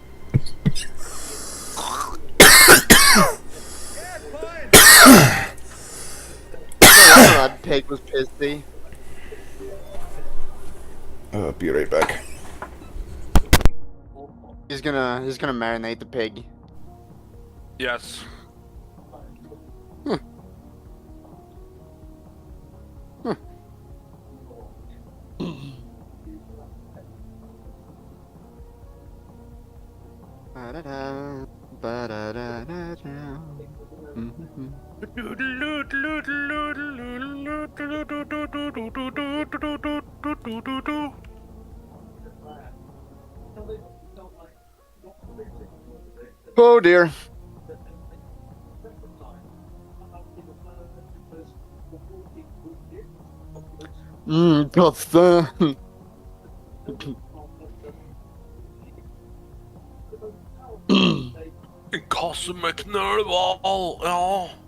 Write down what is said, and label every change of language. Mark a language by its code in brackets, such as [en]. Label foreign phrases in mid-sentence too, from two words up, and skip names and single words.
[en] That pig was pissy. Be right back. He's gonna marinate the pig. Yes. Ba-da-da, ba-da-da-da-da. Mhm. Oh dear. [sv] Kaffe. En kasse med knölval, ja.